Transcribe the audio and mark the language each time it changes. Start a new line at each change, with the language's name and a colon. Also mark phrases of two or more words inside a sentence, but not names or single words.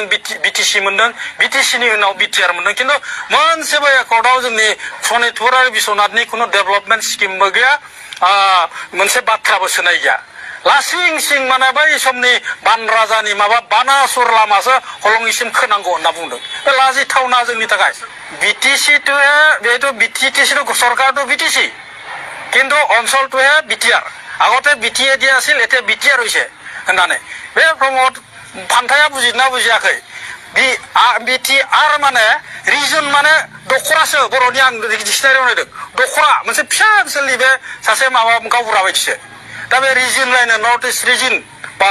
Bodo: बिटिसि मोनदों बिटिसिनि उनाव बिटिआर मोनदों खिन्थु मोनसेबो एकर्डआव जोंनि सनितपुर आरो बिश्वनाथनि खुनु डेभेलपमेन्ट स्किमबो गैया मोनसे बाथ्राबो सोनाय गैया लासिं सिं माने बै समनि बान राजानि माबा बानासुर लामासो हलंगिसिम खोनांगौ होनना बुंदों बे लाजिथावना जोंनि थाखाय बिटिसिটো बेथ' बिटिसिটো सरकारটো बिटिसि
Assamese: কিন্তু অঞ্চলটোহে বিটিআর আগতে বিটিএ দিয়া আছিল এতিয়া বিটিআর হৈছে
Bodo: होननानै बे प्रमद फान्थाया बुजिना बुजियाखै बिटिआर माने रिजन माने दखरासो बर'नि आं डिक्सनारियाव नायदों दखरा मोनसे फिसा ओनसोलनि बे सासे माबा गावबुरा बायदिसो दा बे रिजन लायनो
English: North East region
Bodo: बा